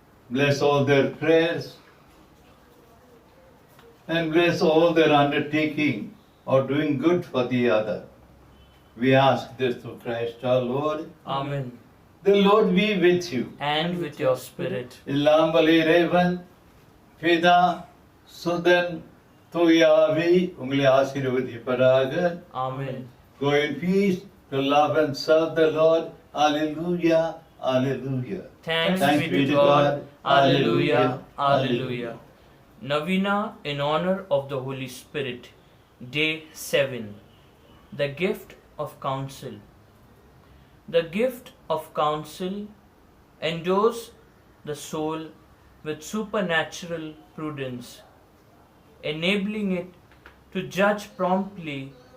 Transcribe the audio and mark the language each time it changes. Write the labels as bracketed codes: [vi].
[en] Bless all their prayers. And bless all their undertaking or doing good for the other. We ask this through Christ our Lord. Amen. The Lord be with you. And with your spirit. [ta] எல்லாம் வல்ல இறைவன் பிதா சுதன் தூய ஆவி உங்களை ஆசீர்வதிப்பதாக. [en] Amen. Go in peace to love and serve the Lord. Alleluia. Alleluia. Thanks be to God. Alleluia. Alleluia. Novena in honor of the Holy Spirit. Day 7. The gift of counsel. The gift of counsel endows the soul with supernatural prudence, enabling it to judge promptly